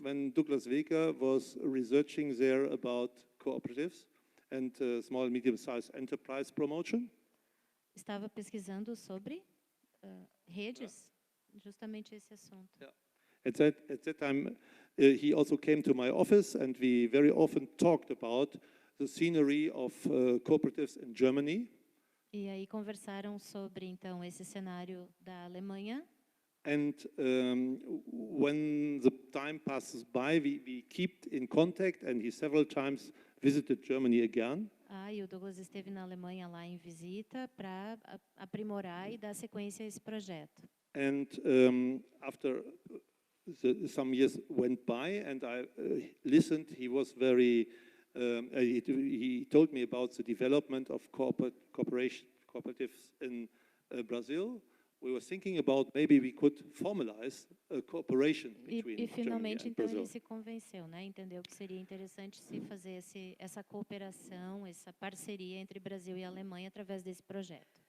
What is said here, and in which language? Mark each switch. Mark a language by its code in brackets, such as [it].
[en] when Douglas Wegner was researching there about cooperatives and small and medium-sized enterprise promotion. [pt] Estava pesquisando sobre redes, justamente esse assunto. [en] Yeah. At that time, he also came to my office, and we very often talked about the scenery of cooperatives in Germany. [pt] E aí conversaram sobre então esse cenário da Alemanha. [en] And when the time passes by, we keep in contact, and he several times visited Germany again. [pt] E o Douglas esteve na Alemanha lá em visita para aprimorar e dar sequência a esse projeto. [en] And after some years went by, and I listened, he was very. He told me about the development of cooperatives in Brazil. We were thinking about maybe we could formalize a cooperation between [pt] E finalmente [en] Germany and [pt] então [en] Brazil. [pt] ele se convenceu, né? Entendeu que seria interessante se fazer essa cooperação, essa parceria entre Brasil e Alemanha através desse projeto.